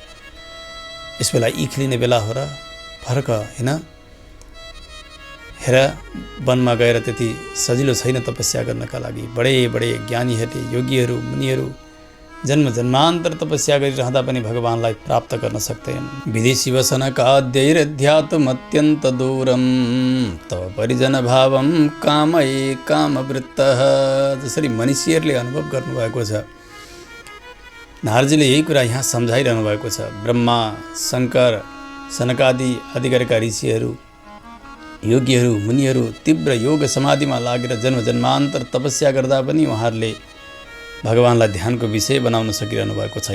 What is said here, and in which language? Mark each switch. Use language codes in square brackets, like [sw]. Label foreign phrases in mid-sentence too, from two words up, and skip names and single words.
[ne] यस बेला इख लिने बेला हो र, फर्क होइन। हेर वनमा गएर त्यति सजिलो छैन तपस्या गर्नका लागि। बडे बडे ज्ञानीहरूले, योगीहरू, मुनिहरू जन्म जन्मान्तर तपस्या गरिरहँदा पनि भगवानलाई प्राप्त गर्न सक्दैनन्। [sa] विदेशी वसनकाद्यैरध्यात्मत्यन्त दूरम तव परिजन भावम कामै कामवृत्तः। [ne] जसरी मनीषीहरूले अनुभव गर्नुभएको छ, नारदजीले यही कुरा यहाँ सम्झाइरहनु भएको छ। ब्रह्मा, शङ्कर, सनकादि आदि गरेका ऋषिहरू, योगीहरू, मुनिहरू तीव्र योग समाधिमा लागेर जन्म जन्मान्तर तपस्या गर्दा पनि उहाँहरूले भगवानलाई ध्यानको विषय बनाउन सकिरहनु भएको छैन।